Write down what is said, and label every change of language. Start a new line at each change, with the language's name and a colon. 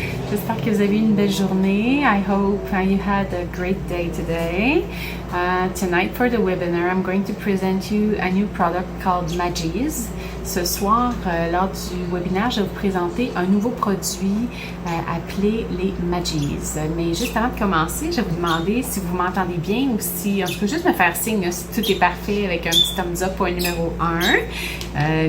French: J'espère que vous avez eu une belle journée.
English: I hope you had a great day today. Tonight for the webinar, I'm going to present you a new product called Magis.
French: Ce soir, lors du webinaire, je vais vous présenter un nouveau produit appelé les Magis. Mais juste avant de commencer, je vais vous demander si vous m'entendez bien ou si, en tout cas, juste me faire signe si tout est parfait avec un petit thumbs up pour un numéro 1.